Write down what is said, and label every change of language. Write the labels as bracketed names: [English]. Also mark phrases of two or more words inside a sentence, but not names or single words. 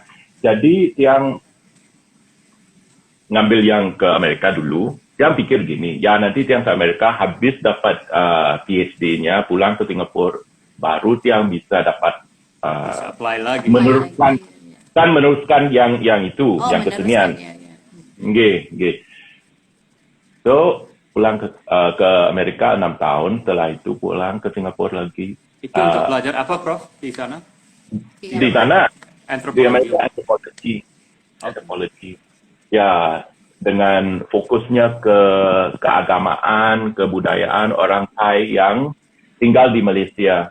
[Indonesian] Jadi yang ngambil yang ke Amerika dulu, dia pikir gini, ya nanti yang ke Amerika habis dapat PhD-nya, pulang ke Singapura, baru dia bisa dapat bisa apply lagi. meneruskan yang itu, yang kesenian. Nggih. So, pulang ke Amerika 6 tahun, setelah itu pulang ke Singapura lagi. Itu untuk belajar apa, Prof, di sana? Di sana, di Amerika, anthropology. Ya, dengan fokusnya ke keagamaan, kebudayaan orang Thai yang tinggal di Malaysia.